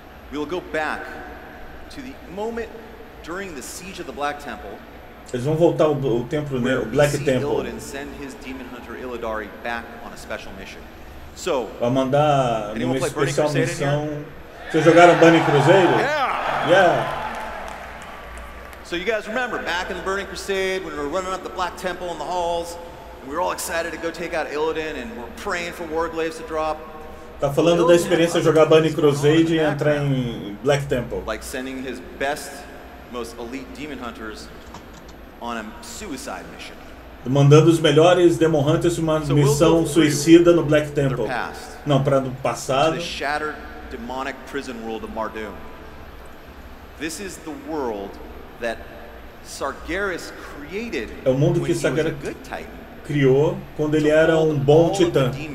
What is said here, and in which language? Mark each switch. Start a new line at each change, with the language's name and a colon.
English: We will go back to the moment during the siege of the Black Temple.
Portuguese: Eles vão voltar o templo, o Black Temple.
English: Illidan send his Demon Hunter Illidari back on a special mission. So,
Portuguese: vai mandar numa especial missão. Vocês jogaram Burning Crusade?
English: Yeah. So you guys remember back in the Burning Crusade when we were running up the Black Temple in the halls, and we were all excited to go take out Illidan, and we're praying for Warglaives to drop.
Portuguese: Tá falando da experiência de jogar Burning Crusade e entrar em Black Temple.
English: Like sending his best, most elite demon hunters on a suicide mission.
Portuguese: Mandando os melhores Demon Hunters uma missão suicida no Black Temple. Não, para o passado.
English: The shattered demonic prison world of Mardum. This is the world that Sargeras created.
Portuguese: É o mundo que Sargeras criou quando ele era um bom titã.